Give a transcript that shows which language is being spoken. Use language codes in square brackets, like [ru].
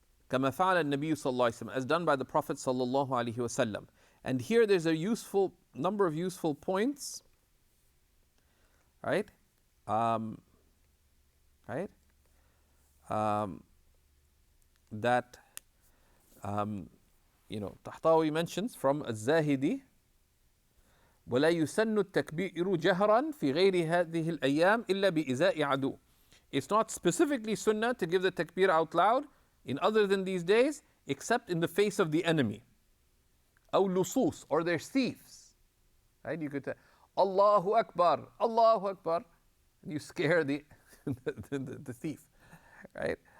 [ar] كما فعل النبي صلى الله عليه وسلم, [en] as done by the Prophet [ar] صلى الله عليه وسلم. [en] And here there's a number of useful points. Right? Right? That Tahtawi mentions from [ar] الزاهدي ولا يسن التكبير جهرا في غير هذه الأيام إلا بإزاء عدو. [en] It's not specifically sunnah to give the takbir out loud in other than these days, except in the face of the enemy. [ar] أو لصوص, [en] or their thieves. Right? You could say, Allahu Akbar, Allahu Akbar. And you scare the thief. Right?